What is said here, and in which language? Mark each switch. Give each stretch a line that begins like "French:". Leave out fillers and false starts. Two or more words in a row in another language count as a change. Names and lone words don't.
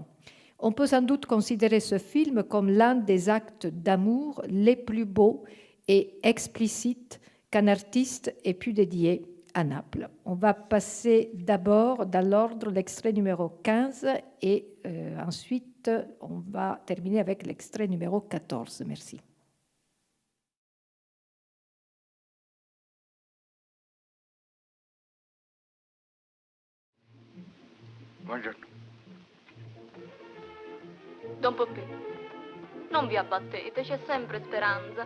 French: On peut sans doute considérer ce film comme l'un des actes d'amour les plus beaux et explicites qu'un artiste ait pu dédier à Naples. On va passer d'abord dans l'ordre l'extrait numéro 15 et ensuite on va terminer avec l'extrait numéro 14. Merci.
Italian: Buongiorno. Don Poppì, non vi abbattete, c'è sempre speranza.